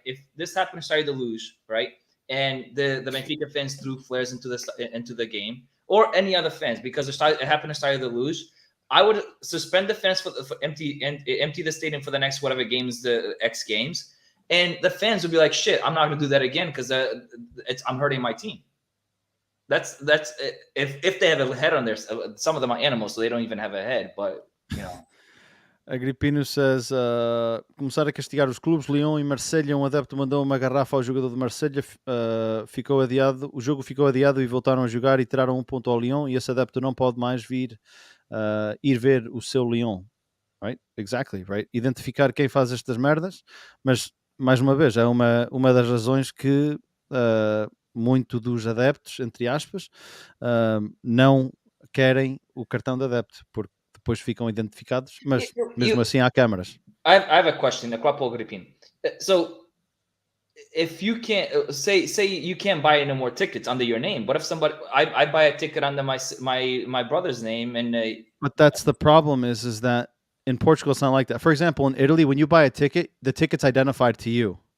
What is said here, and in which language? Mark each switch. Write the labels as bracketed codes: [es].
[en] If this happened to start the luge, right, and the Benfica fans threw flares into the game, or any other fans because it happened to start the luge, I would suspend the fans for empty the stadium for the next whatever games, the X games, and the fans would be like, "Shit, I'm not going to do that again because I'm hurting my team." That's if they have a head on their. Some of them are animals, so they don't even have a head. But you know. Agripino says, [pt] começar a castigar os clubes. Lyon e Marselha, um adepto mandou uma garrafa ao jogador de Marselha, ficou adiado, o jogo ficou adiado e voltaram a jogar e tiraram um ponto ao Lyon e esse adepto não pode mais ir ver o seu Lyon. [en] Right? Exactly, right? [pt] Identificar quem faz estas merdas, mas mais uma vez, é uma das razões que muito dos adeptos, entre aspas, não querem o cartão de adepto, porque depois ficam identificados, mas mesmo assim há câmaras. [en] I have a question, So if you can't say you can't buy any more tickets under your name, but if somebody I buy a ticket under my brother's name and but that's the problem is that in Portugal it's not like that. For example, in Italy, when you buy a ticket, the ticket's identified to you.